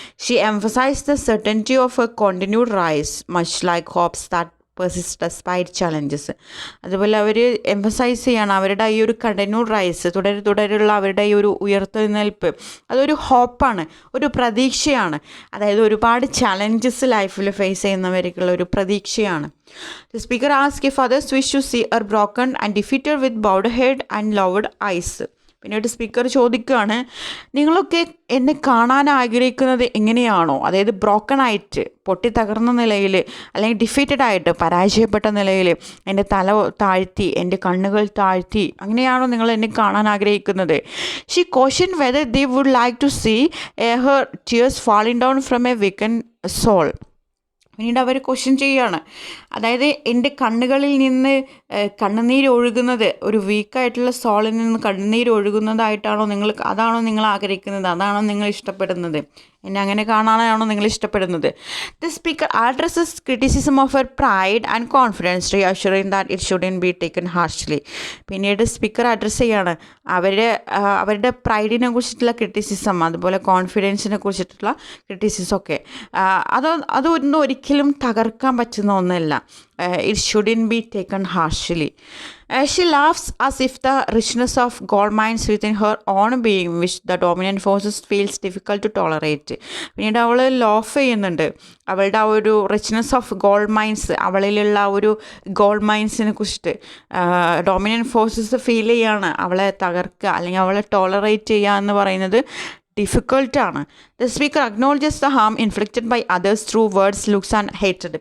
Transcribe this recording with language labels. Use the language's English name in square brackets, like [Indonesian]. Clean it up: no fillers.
[English] She emphasise the certainty of a continued rise much like hopes that persist despite challenges. [Malayalam] അതുപോലെ അവർ emphasise ചെയ്യണം അവരുടെ ഈ ഒരു കണ്ടിന്യൂഡ് റൈസ്, തുടരെയുള്ള അവരുടെ ഈ ഒരു ഉയർത്തെഴുന്നേൽപ്പ് അതൊരു ഹോപ്പാണ്, ഒരു പ്രതീക്ഷയാണ്. അതായത് ഒരുപാട് ചലഞ്ചസ് ലൈഫിൽ ഫേസ് ചെയ്യുന്നവർക്കുള്ള ഒരു പ്രതീക്ഷയാണ്. [English] The speaker asked if others wish to see her broken and defeated with bowed head and lowered eyes. [Malayalam] പിന്നീട് സ്പീക്കർ ചോദിക്കുകയാണ്, നിങ്ങളൊക്കെ എന്നെ കാണാൻ ആഗ്രഹിക്കുന്നത് എങ്ങനെയാണോ, അതായത് ബ്രോക്കൺ ആയിട്ട് പൊട്ടിത്തകർന്ന നിലയിൽ അല്ലെങ്കിൽ ഡിഫീറ്റഡ് ആയിട്ട് പരാജയപ്പെട്ട നിലയിൽ എൻ്റെ തല താഴ്ത്തി എൻ്റെ കണ്ണുകൾ താഴ്ത്തി അങ്ങനെയാണോ നിങ്ങൾ എന്നെ കാണാൻ ആഗ്രഹിക്കുന്നത്. [English] She questioned whether they would like to see her tears falling down from a weakened soul. [Malayalam] പിന്നീട് അവർ ക്വസ്റ്റ്യൻ ചെയ്യുകയാണ്, അതായത് എൻ്റെ കണ്ണുകളിൽ നിന്ന് കണ്ണുനീര് ഒഴുകുന്നത്, ഒരു വീക്കായിട്ടുള്ള സോളിൽ നിന്ന് കണ്ണുനീര് ഒഴുകുന്നതായിട്ടാണോ അതാണോ നിങ്ങൾ ആഗ്രഹിക്കുന്നത്, അതാണോ നിങ്ങൾ ഇഷ്ടപ്പെടുന്നത്, എന്നെ അങ്ങനെ കാണാനാണോ നിങ്ങൾ ഇഷ്ടപ്പെടുന്നത്. [English] The speaker addresses criticism of her pride and confidence reassuring that it shouldn't be taken harshly. [Malayalam] പിന്നീട് സ്പീക്കർ അഡ്രസ്സ് ചെയ്യാണ് അവരുടെ പ്രൈഡിനെ കുറിച്ചിട്ടുള്ള ക്രിറ്റിസിസം, അതുപോലെ കോൺഫിഡൻസിനെ കുറിച്ചിട്ടുള്ള ക്രിറ്റിസിസം ഒക്കെ അതൊന്നും ഒരിക്കലും തകർക്കാൻ പറ്റുന്ന ഒന്നല്ല. [English] It shouldn't be taken harshly. She laughs as if the richness of gold mines within her own being, which the dominant forces feels difficult to tolerate. [Malayalam] പിന്നീട് അവൾ ലോഫ് ചെയ്യുന്നുണ്ട്, അവളുടെ ആ ഒരു [English] richness of gold mines, [Malayalam] അവളിലുള്ള ഒരു gold മൈൻസിനെ കുറിച്ചിട്ട് dominant forces feel ചെയ്യാണ്. അവളെ തകർക്കുക അല്ലെങ്കിൽ അവളെ ടോളറേറ്റ് ചെയ്യുക എന്ന് പറയുന്നത് ഡിഫിക്കൾട്ടാണ്. [English] The speaker acknowledges the Ham inflicted by others through words looks and hated.